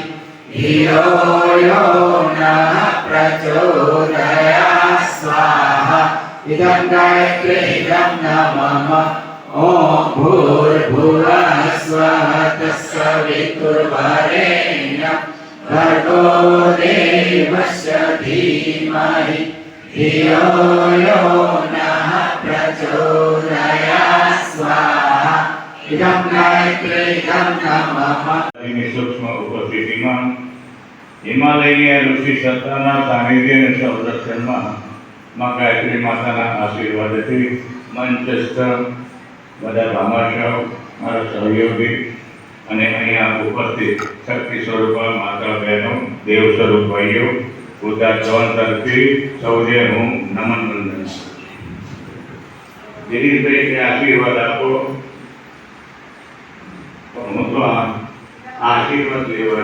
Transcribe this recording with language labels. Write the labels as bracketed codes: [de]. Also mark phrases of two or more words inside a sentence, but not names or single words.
[sa] धियो यो नः प्रचोदयात् स्वाहा इदं गायत्रीदं नमः ॐ भूर्भुवः स्वः तत्सवितुर्वरेण्यं भर्गो देवस्य धीमहि धियो यो नः प्रचोदयात् स्वाहा इदं गायत्रीदं नमः। [gu] સૂક્ષ્મ ઉપસ્થિતિમાં હિમાલયની ઋષિ સત્તાના સાનિધ્ય અને સંરક્ષણમાં માં ગાયત્રી માતાના આશીર્વાદથી મંચસ્થ બધા ભામાશાઓ મારા સહયોગી અને અહીંયા ઉપસ્થિત શક્તિ સ્વરૂપા માતા બહેનો દેવ સ્વરૂપ ભાઈઓ પૂજા ચવન તરફથી સૌને હું નમન વંદન ગિરીશભાઈ આશીર્વાદ આપો હું તો આશીર્વાદ લેવા